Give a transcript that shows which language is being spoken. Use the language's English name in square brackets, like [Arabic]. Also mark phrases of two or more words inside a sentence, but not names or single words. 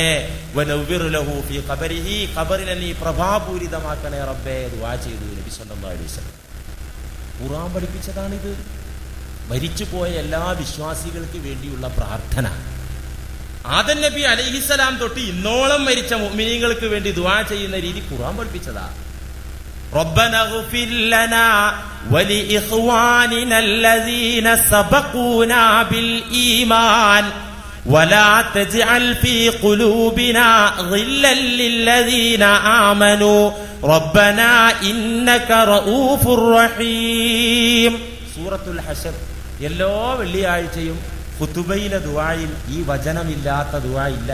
[Arabic] ونور له في قبره, [Malayalam] ഖബറിനെ നീ പ്രഭാപൂരിതമാക്കണേ റബ്ബേ. ദുആ ചെയ്തു നബി [Arabic] صلى الله عليه وسلم. [Malayalam] ഖുർആൻ പഠിപ്പിച്ചതാണിത്. മരിച്ചുപോയ എല്ലാ വിശ്വാസികൾക്ക് വേണ്ടിയുള്ള പ്രാർത്ഥന. ആദം നബി അലൈഹിസ്സലാം തൊട്ട് ഇന്നോളം മരിച്ച മുഅ്മിനീങ്ങൾക്ക് വേണ്ടി ദുആ ചെയ്യുന്ന രീതി ഖുർആൻ പഠിപ്പിച്ചതാ. [Arabic] ربنا اغفر لنا ولإخواننا الذين سبقونا بالإيمان ولا تجعل في قلوبنا غلا للذين آمنوا ربنا إنك رءوف رحيم. [Malayalam] സൂറത്തുൽ ഹശർ. എല്ലാ വെള്ളിയാഴ്ചയും ഖുതുബയിലെ ദുആയിൽ ഈ വചനമില്ലാത്ത ദുആ ഇല്ല.